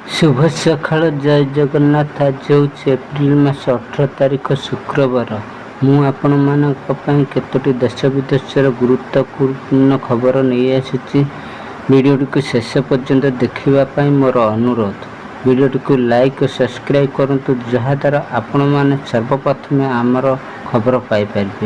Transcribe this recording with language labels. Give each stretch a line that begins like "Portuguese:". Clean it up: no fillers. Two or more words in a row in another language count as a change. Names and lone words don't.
Odia: ଶୁଭ ସକାଳ ଜୟ ଜଗନ୍ନାଥ। ଆଜି ହେଉଛି ଏପ୍ରିଲ ମାସ 18 ତାରିଖ ଶୁକ୍ରବାର। ମୁଁ ଆପଣମାନଙ୍କ ପାଇଁ କେତୋଟି ଦେଶ ବିଦେଶର ଗୁରୁତ୍ୱପୂର୍ଣ୍ଣ ଖବର ନେଇ ଆସିଛି। ଭିଡ଼ିଓଟିକୁ ଶେଷ ପର୍ଯ୍ୟନ୍ତ ଦେଖିବା ପାଇଁ ମୋର ଅନୁରୋଧ। ଭିଡ଼ିଓଟିକୁ ଲାଇକ୍ ଓ ସବସ୍କ୍ରାଇବ୍ କରନ୍ତୁ, ଯାହାଦ୍ୱାରା ଆପଣମାନେ ସର୍ବପ୍ରଥମେ ଆମର ଖବର ପାଇପାରିବେ।